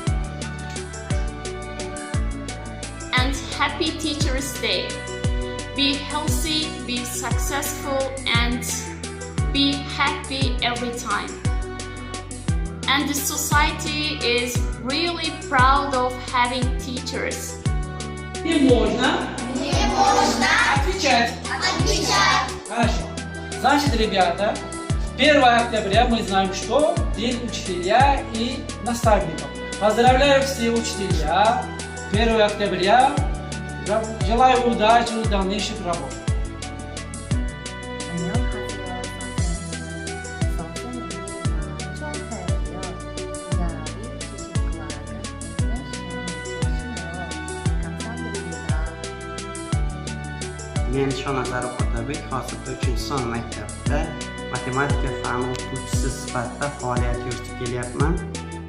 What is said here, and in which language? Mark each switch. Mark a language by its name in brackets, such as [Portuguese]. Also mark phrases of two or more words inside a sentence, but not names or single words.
[English] And happy Teachers Day. Be healthy, be successful, and be happy every time. And the society is really proud of having teachers. [Russian] Не можно отвечать. Хорошо. Значит, ребята, 1 октября мы знаем, что День учителя и наставников. Поздравляю все учителя. 1 октября. Желаю удачи в дальнейших работах. [Uzbek] Men Shonazarov Otabek hozirda 3-son maktabda matematika fani o'qituvchisi sifatida faoliyat yuritib kelyapman.